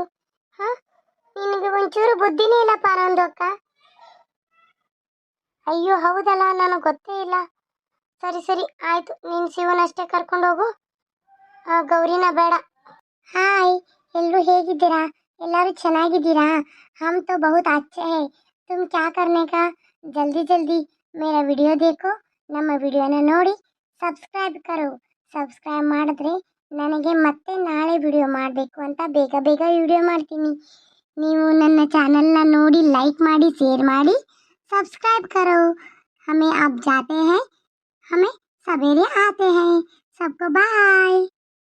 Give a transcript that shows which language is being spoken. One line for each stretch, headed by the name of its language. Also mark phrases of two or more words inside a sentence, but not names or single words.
Kannada: ಹಾಂ, ನಿನಗೆ ಒಂಚೂರು ಬುದ್ಧಿನೇ ಇಲ್ಲ ಪಾರಂದು ಅಕ್ಕ. ಅಯ್ಯೋ ಹೌದಲ್ಲ, ನನಗೆ ಗೊತ್ತೇ ಇಲ್ಲ. ಸರಿ ಸರಿ ಆಯಿತು, ನೀನು ಶಿವನಷ್ಟೇ ಕರ್ಕೊಂಡು ಹೋಗು, ಗೌರಿನ ಬೇಡ. ಹಾಯ್, ಎಲ್ಲರೂ ಹೇಗಿದ್ದೀರಾ? ಎಲ್ಲರೂ ಚೆನ್ನಾಗಿದ್ದೀರಾ?
Hindi: हम तो बहुत अच्छे हैं. तुम क्या करने का? जल्दी जल्दी मेरा ವಿಡಿಯೋ देखो.
Kannada: ನಮ್ಮ ವಿಡಿಯೋನ ನೋಡಿ ಸಬ್ಸ್ಕ್ರೈಬ್ ಕರೋ. ಸಬ್ಸ್ಕ್ರೈಬ್ ಮಾಡಿದ್ರೆ ನನಗೆ ಮತ್ತೆ ನಾಳೆ ವಿಡಿಯೋ ಮಾಡಬೇಕು ಅಂತ ಬೇಗ ಬೇಗ ವಿಡಿಯೋ ಮಾಡ್ತೀನಿ. ನೀವು ನನ್ನ ಚಾನಲ್ನ ನೋಡಿ ಲೈಕ್ ಮಾಡಿ, ಶೇರ್ ಮಾಡಿ,
Hindi: सब्सक्राइब करो. हमें आप जाते हैं, हमें सवेरे आते हैं. सबको बाय.